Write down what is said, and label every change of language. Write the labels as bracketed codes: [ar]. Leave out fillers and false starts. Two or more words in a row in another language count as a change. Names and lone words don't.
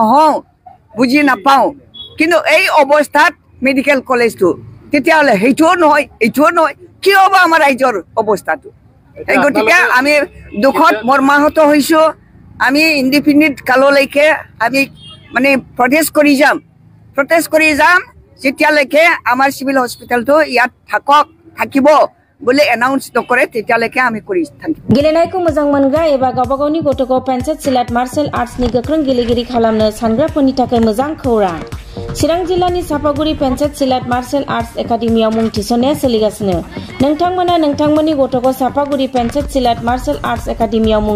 [as] নহওঁ বুজি নাপাওঁ কিন্তু এই অৱস্থাত [en] medical college [as] তেতিয়াহ'লে সেইটোও নহয় এইটোও নহয় কি হ'ব আমাৰ ৰাইজৰ অৱস্থাটো এই গতিকে আমি দুখত মৰ্মাহত হৈছোঁ আমি [en] independent call [as] আমি মানে প্ৰটেষ্ট কৰি যাম যেতিয়ালৈকে আমাৰ [en] civil hospital [as] ইয়াত থাকিব বুলি এনাউন্স নকৰে তেতিয়ালৈকে আমি কৰি থাকিম [brx] गेलेनायखौ मोजां मोनग्रा एबा गावबा गावनि गथ'खौ पेन्सिल सिलाट [en] martial arts [brx] गोख्रों गेलेगिरि खालामनो सानग्राफोरनि थाखाय मोजां खौरां चिरां जिल्लानि सापागुरि पेन्सिल सिलाट [en] martial arts [brx] एकाडेमियाव मुं थिसननाया सोलिगासिनो नोंथांमोना नोंथांमोननि गथ'खौ सापागुरि पेन्सिल सिलाट [en] martial arts [brx] एकाडेमियाव मुं